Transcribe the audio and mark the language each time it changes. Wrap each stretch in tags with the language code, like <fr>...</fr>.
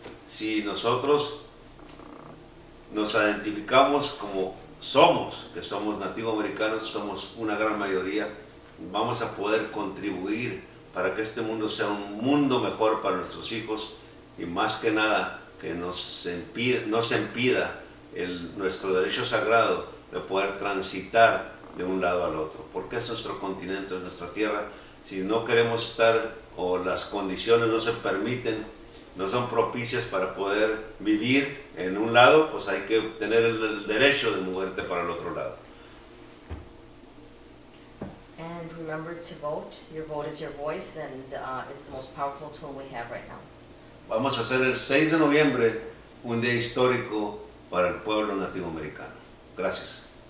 <es>Si nosotros nos identificamos como somos, que somos nativo americanos, somos una gran mayoría, vamos a poder contribuir para que este mundo sea un mundo mejor para nuestros hijos y más que nada que nos impida nuestro derecho sagrado de poder transitar de un lado al otro, porque es nuestro continente, es nuestra tierra. Si no queremos estar o las condiciones no se permiten, no son propicias para poder vivir en un lado, pues hay que tener el derecho de moverte para el otro lado.</es> <en>And remember to vote. Your vote is your voice, and it's the most powerful tool we have right now.</en> <es>Vamos a hacer el 6 de noviembre un día histórico para el pueblo nativo americano. Gracias.</es>